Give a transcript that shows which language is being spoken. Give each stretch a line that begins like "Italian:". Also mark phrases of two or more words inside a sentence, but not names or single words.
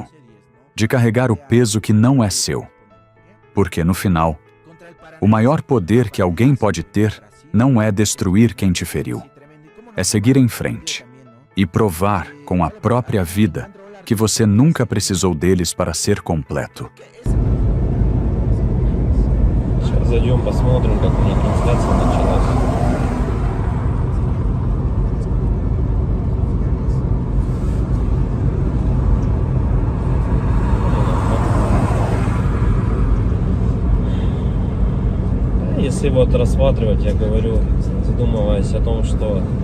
Portuguese: De carregar o peso que não é seu. Porque, no final, o maior poder que alguém pode ter não é destruir quem te feriu. É seguir em frente e provar com a própria vida que você nunca precisou deles para ser completo.
Russian: Сейчас зайдем, посмотрим, как у них трансляция началась. Если вот рассматривать, я говорю, задумываясь о том, что